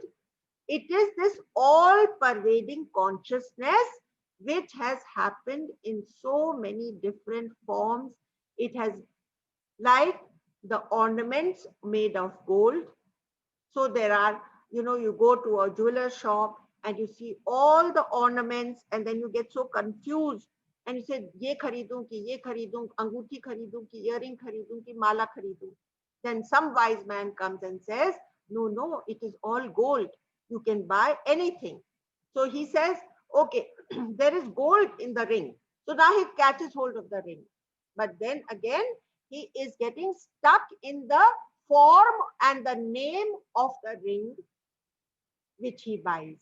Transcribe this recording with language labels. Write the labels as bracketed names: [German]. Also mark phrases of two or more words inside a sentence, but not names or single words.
[English] It is this all pervading consciousness which has happened in so many different forms. It has, like the ornaments made of gold. So there are, you go to a jeweler shop and you see all the ornaments, and then you get so confused and you say, [Hindi] ये खरीदूं कि, ये खरीदूं, अंगूठी खरीदूं कि, earring खरीदूं कि, माला खरीदूं. [English] Then some wise man comes and says, no, it is all gold. You can buy anything. So he says, okay, there is gold in the ring. So now he catches hold of the ring. But then again, he is getting stuck in the form and the name of the ring which he buys.